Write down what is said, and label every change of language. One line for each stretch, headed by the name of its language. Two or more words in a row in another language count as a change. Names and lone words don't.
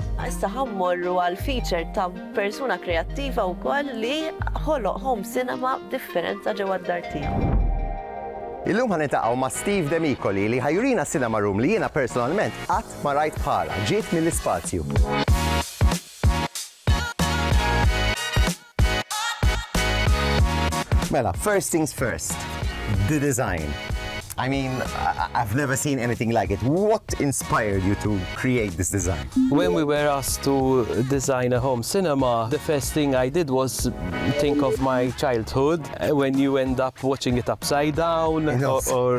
Maltese: Issa ħammorru għal feature ta' persuna kreattiva wkoll li ħoloq
English: home cinema
Maltese: differenza ġewwa d-dar tiegħu. Illum ħaniltaqgħu ma' Steve Demicoli li ħajurina
English: cinema room
Maltese: li jiena personalment qatt ma rajt bħala, ġiet mill-ispazju. Mela,
English: first things first, the design. I mean, I've never seen anything like it. What inspired you to create this design? When we were asked to design a home cinema, the first thing I did was think of my childhood, when you end up watching it upside down, or